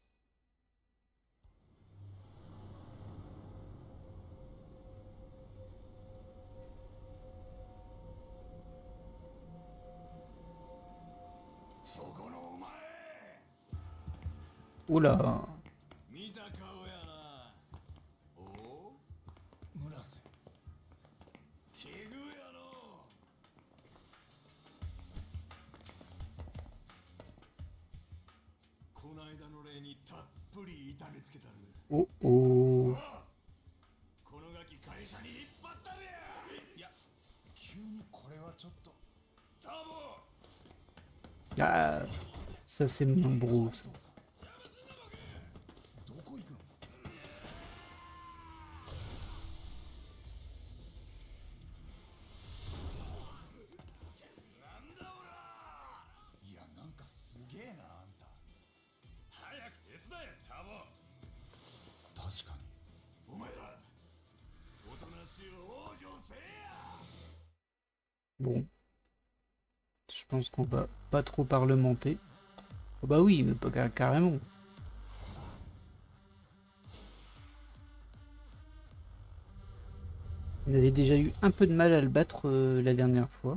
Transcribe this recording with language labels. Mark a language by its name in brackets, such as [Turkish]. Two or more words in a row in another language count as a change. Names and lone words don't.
[French] Oh là. [Japanese] 見た顔やな。おお、村瀬。奇遇やの。こないだの例にたっぷり痛めつけたる。 Oh oh. このガキ会社に引っ張ったるや。いや、急にこれはちょっと。タボ。 [French] Ah, ça c'est mon bro. Ça. [Japanese] どこ行くの？なんだおら！いや、なんかすげえな、あんた。早く手伝え、タボ。確かに。お前ら、おとなしい往生せえや。 [French] Bon. Je pense qu'on va pas trop parlementer. Oh bah oui, mais pas carrément. On avait déjà eu un peu de mal à le battre la dernière fois.